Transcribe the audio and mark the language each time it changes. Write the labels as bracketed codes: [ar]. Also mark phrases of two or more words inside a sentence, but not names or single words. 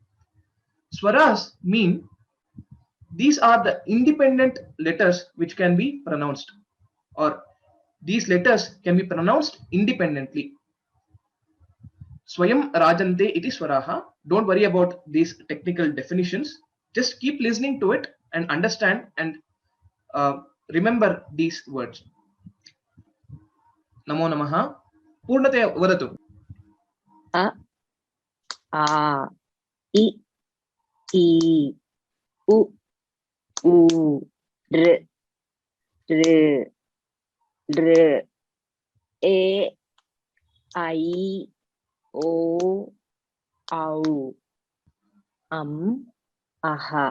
[en] Swaras mean these are the independent letters which can be pronounced, or these letters can be pronounced independently. [sa] Swayam rajante iti swaraha. [en] Don't worry about these technical definitions. Just keep listening to it and understand and remember these words. [sa] Namo namaha. Purnataya vadatu. A, A, I, U, R, E, I, O, Au, Aha.